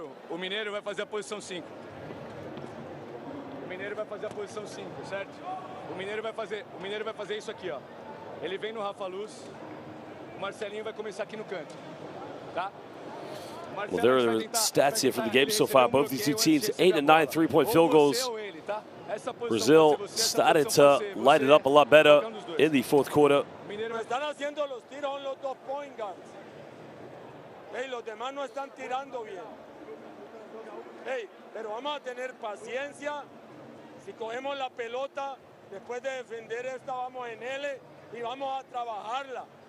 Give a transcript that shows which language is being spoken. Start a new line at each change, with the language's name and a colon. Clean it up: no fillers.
Portuguese: O Mineiro vai fazer a posição 5. O Mineiro vai fazer a posição 5, certo? O Mineiro vai fazer isso aqui, ó. Ele vem no Rafa Luz. O Marcelinho vai começar aqui no canto. Tá?
English: Well, there are the stats here from the game so far. Both these two teams, 8 and 9 three-point field goals. Brazil started to light it up a lot better in the fourth quarter.
Spanish: Están haciendo los tiros los 2 point guards. Hey, los demás no están tirando bien. Hey, pero vamos a tener paciencia. Si cogemos la pelota, después de defender esta, vamos en L y vamos a trabajarla.